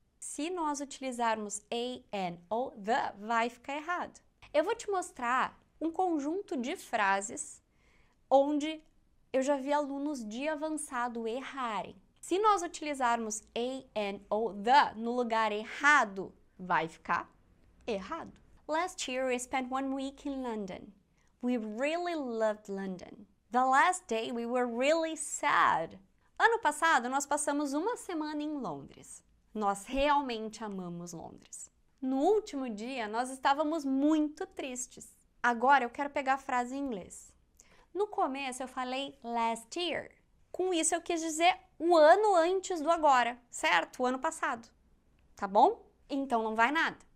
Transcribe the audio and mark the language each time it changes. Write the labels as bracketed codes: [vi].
[pt] Se nós utilizarmos a, an ou the, vai ficar errado. Eu vou te mostrar um conjunto de frases onde eu já vi alunos de avançado errarem. Se nós utilizarmos a, an ou the no lugar errado, vai ficar errado. [en] Last year we spent 1 week in London. We really loved London. The last day we were really sad. [pt] Ano passado nós passamos uma semana em Londres. Nós realmente amamos Londres. No último dia nós estávamos muito tristes. Agora eu quero pegar a frase em inglês. No começo eu falei [en] last year. [pt] Com isso eu quis dizer o ano antes do agora, certo? O ano passado. Tá bom? Então não vai nada.